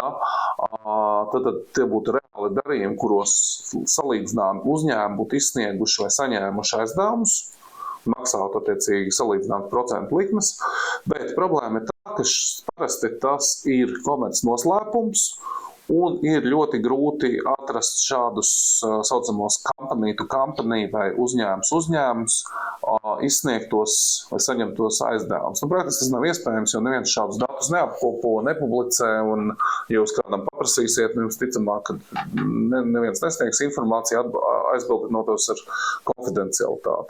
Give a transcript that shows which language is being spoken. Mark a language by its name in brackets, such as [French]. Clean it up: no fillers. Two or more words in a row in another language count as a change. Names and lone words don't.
[Latvian] Tad tie būtu reāli darījumi, kuros salīdzinām uzņēmumi būtu izsnieguši vai saņēmuši aizdevumus, maksātu attiecīgi salīdzināt procentu likmes, bet problēma ir tā, ka parasti tas ir komerc noslēpums, un ir ļoti grūti atrast šādus saucamos [English] company to company [Latvian] vai uzņēmums izsniegtos vai saņemtos aizdevumus. Praktiski tas nav iespējams, jo neviens šādus datus neapkopo, nepublicē, un ja jūs kādam paprasīsiet, jums ticamāk, ka neviens nesniegs informāciju aizbildinotos ar konfidencialitāti.